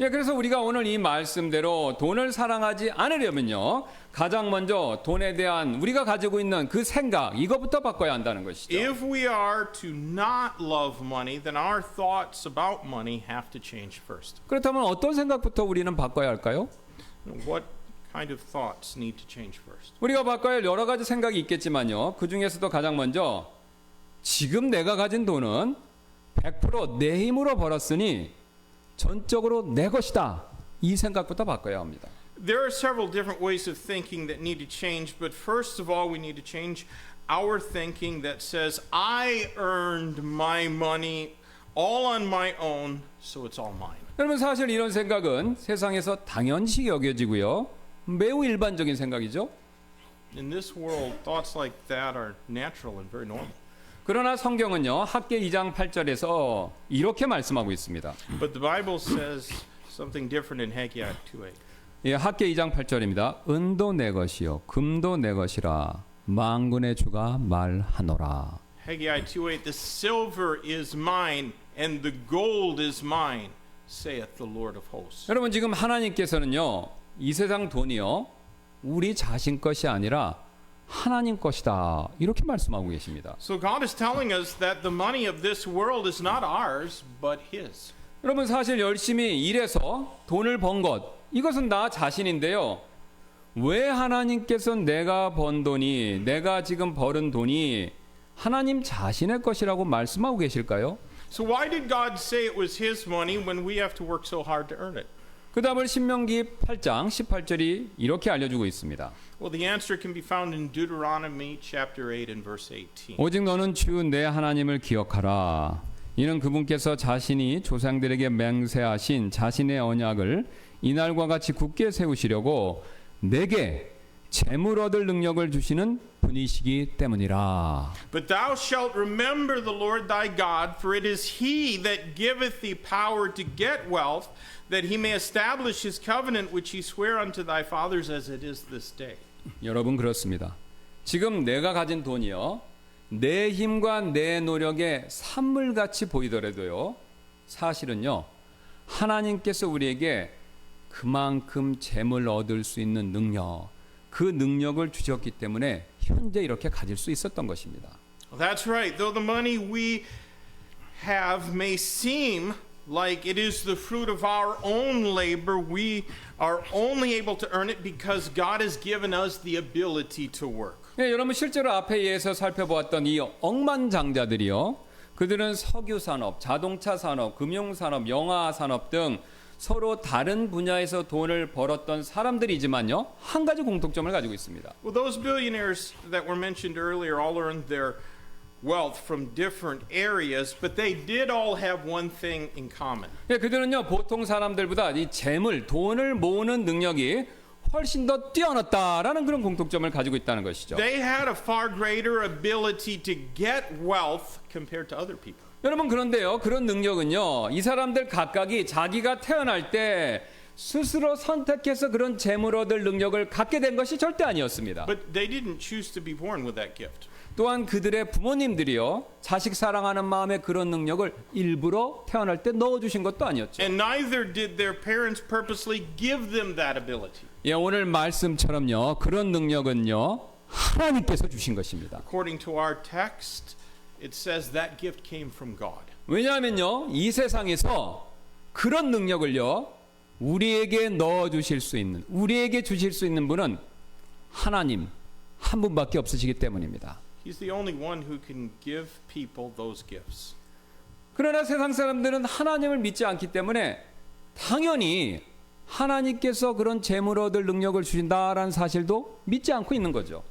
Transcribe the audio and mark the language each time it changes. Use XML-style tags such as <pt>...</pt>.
<ko>예, 그래서 우리가 오늘 이 말씀대로 돈을 사랑하지 않으려면요, 가장 먼저 돈에 대한 우리가 가지고 있는 그 생각, 이것부터 바꿔야 한다는 것이죠.</ko> <en>If we are to not love money, then our thoughts about money have to change first.</en> <ko>그렇다면 어떤 생각부터 우리는 바꿔야 할까요?</ko> <en>What kind of thoughts need to change first?</en> <ko>우리가 바꿔야 할 여러 가지 생각이 있겠지만요, 그 중에서도 가장 먼저 지금 내가 가진 돈은 100% 내 힘으로 벌었으니 전적으로 내 것이다, 이 생각부터 바꿔야 합니다.</ko> <en>There are several different ways of thinking that need to change, but first of all, we need to change our thinking that says, I earned my money all on my own, so it's all mine.</en> <ko>여러분 사실 이런 생각은 세상에서 당연시 여겨지고요. 매우 일반적인 생각이죠.</ko> <en>In this world, thoughts like that are natural and very normal.</en> <ko>그러나 성경은요. 학계 2장 8절에서 이렇게 말씀하고 있습니다.</ko> <en>But the Bible says something different in Haggai 2:8.</en> <ko>예, 학계 2장 8절입니다. 은도 내 것이요 금도 내 것이라 만군의 주가 말하노라.</ko> <en>Haggai 2:8, the silver is mine and the gold is mine, saith the Lord of hosts.</en> <ko>여러분 지금 하나님께서는요. 이 세상 돈이요. 우리 자신 것이 아니라 하나님 것이다. 이렇게 말씀하고 계십니다.</ko> <en>So God is telling us that the money of this world is not ours, but His.</en> <ko>여러분 사실 열심히 일해서 돈을 번 것 이것은 나 자신인데요. 왜 하나님께서 내가 번 돈이 내가 지금 벌은 돈이 하나님 자신의 것이라고 말씀하고 계실까요?</ko> <en>So why did God say it was His money when we have to work so hard to earn it?</en> <ko>그 다음을 신명기 8장 18절이 이렇게 알려주고 있습니다.</ko> <en>Well, the answer can be found in Deuteronomy chapter 8 and verse 18.</en> <ko>오직 너는 주 내 하나님을 기억하라. 이는 그분께서 자신이 조상들에게 맹세하신 자신의 언약을 이날과 같이 굳게 세우시려고 내게 재물 얻을 능력을 주시는 분이시기 때문이라.</ko> <en>But thou shalt remember the Lord thy God, for it is He that giveth thee power to get wealth, that He may establish His covenant which He sware unto thy fathers as it is this day.</en> <ko>여러분 그렇습니다. 지금 내가 가진 돈이요. 내 힘과 내 노력의 산물같이 보이더라도요. 사실은요. 하나님께서 우리에게 그만큼 재물 얻을 수 있는 능력, 그 능력을 주셨기 때문에 현재 이렇게 가질 수 있었던 것입니다.</ko> <en>That's right. Though the money we have may seem like it is the fruit of our own labor, we are only able to earn it because God has given us the ability to work.</en> <ko>예, 여러분 실제로 앞에 예에서 살펴보았던 이 억만장자들이요. 그들은 석유 산업, 자동차 산업, 금융 산업, 영화 산업 등 서로 다른 분야에서 돈을 벌었던 사람들이지만요. 한 가지 공통점을 가지고 있습니다.</ko> <en>Well, those billionaires that were mentioned earlier all earned their wealth from different areas, but they did all have one thing in common.</en> <ko>예, 그들은요. 보통 사람들보다 이 재물, 돈을 모으는 능력이 훨씬 더 뛰어났다라는 그런 공통점을 가지고 있다는 것이죠.</ko> <en>They had a far greater ability to get wealth compared to other people.</en> <ko>여러분 그런데요. 그런 능력은요. 이 사람들 각각이 자기가 태어날 때 스스로 선택해서 그런 재물 얻을 능력을 갖게 된 것이 절대 아니었습니다.</ko> <en>But they didn't choose to be born with that gift.</en> <ko>또한 그들의 부모님들이요. 자식 사랑하는 마음에 그런 능력을 일부러 태어날 때 넣어주신 것도 아니었죠.</ko> <en>And neither did their parents purposely give them that ability.</en> <ko>예, 오늘 말씀처럼요. 그런 능력은요. 하나님께서 주신 것입니다.</ko> <en>According to our text, it says that gift came from God.</en> <ko>왜냐하면요. 이 세상에서 그런 능력을요. 우리에게 넣어주실 수 있는, 우리에게 주실 수 있는 분은 하나님 한 분밖에 없으시기 때문입니다.</ko> <en>He's the only one who can give people those gifts.</en> <ko>그러나 세상 사람들은 하나님을 믿지 않기 때문에 당연히 하나님께서 그런 재물 얻을 능력을 주신다라는 사실도 믿지 않고 있는 거죠.</ko>